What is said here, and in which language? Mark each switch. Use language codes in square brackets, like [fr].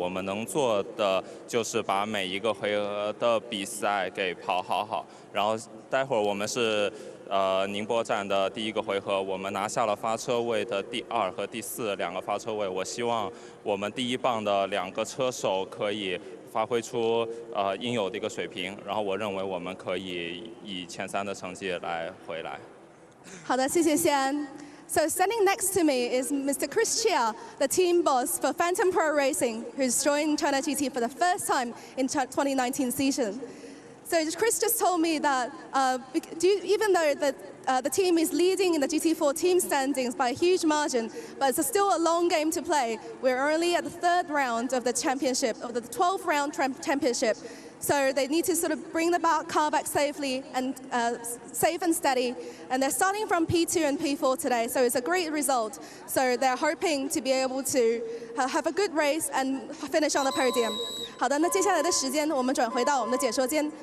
[zh] 我们能做的就是把每一个回合的比赛给跑好，然后待会儿我们是宁波站的第1个回合，我们拿下了发车位的第2和第42个发车位。我希望我们第1棒的2个车手可以发挥出应有的一个水平，然后我认为我们可以以前3的成绩来回来。好的，谢谢谢安。 [en] So standing next to me is Mr. Chris Chia, the team boss for Phantom Pro Racing, who's joined China GT for the first time in 2019 season. So Chris just told me that even though the team is leading in the GT4 team standings by a huge margin, but it's still a long game to play. We're only at the 3rd round of the championship, of the 12th round championship. So they need to sort of bring the car back safely and safe and steady. And they're starting from P2 and P4 today, so it's a great result. So they're hoping to be able to have a good race and finish on the podium. [zh] 好的，那接下来的时间我们转回到我们的解说间。